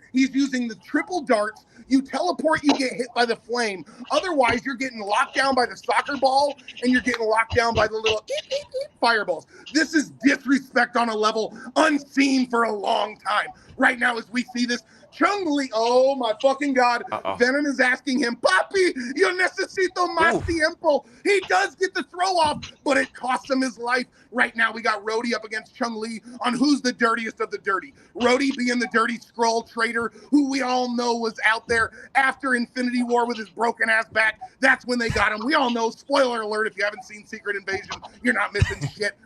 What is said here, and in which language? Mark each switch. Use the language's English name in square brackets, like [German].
[English] He's using the triple darts. You teleport, you get hit by the flame. Otherwise, you're getting locked down by the soccer ball, and you're getting locked down by the little fireballs. This is disrespect on a level unseen for a long time. Right now, as we see this, Chun-Li, oh my fucking God. Venom is asking him, [Spanish] Papi, yo necesito más tiempo. [English] He does get the throw off, but it costs him his life. Right now, we got Rhodey up against Chun-Li on who's the dirtiest of the dirty. Rhodey being the dirty Skrull traitor, who we all know was out there after Infinity War with his broken ass back. That's when they got him. We all know, spoiler alert, if you haven't seen Secret Invasion, you're not missing shit.